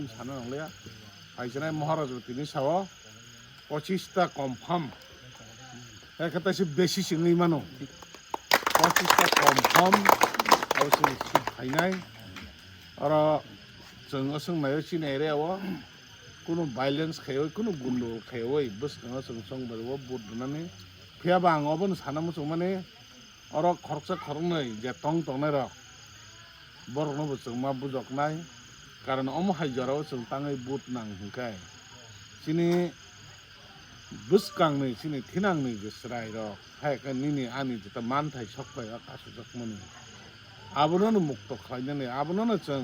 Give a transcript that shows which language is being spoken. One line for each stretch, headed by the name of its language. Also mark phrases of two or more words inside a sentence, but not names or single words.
Bodo: सानो नंलाया फाइसिनाय महाराजवतीनि साव 25 ता कन्फार्म हेके ताइसे बेसि सिङै मानो 25 ता कन्फार्म अब सिनि सीट फाइनाय आरो जों सोंनाय सिनाय रेव कोनो भाइलेन्स खाइओइ कोनो गुन्डल खाइओइ বসखाङो जों संबारवा बुट दुनानै फियाबा आं अबन साना मोसौ माने अर खरसा खरनै जे तंनाय र बरनो जों मा बुजकनाय कारण अम हाइजराव जों ताङै बुट नां हुंखाय सिनि बसखांनै सिनि थिनांनै जसराय र हायका निनि आनि जता मानथाय सकबाय आकासु जकमनि आबोनो मुक्त खालायनानै आबोनो जों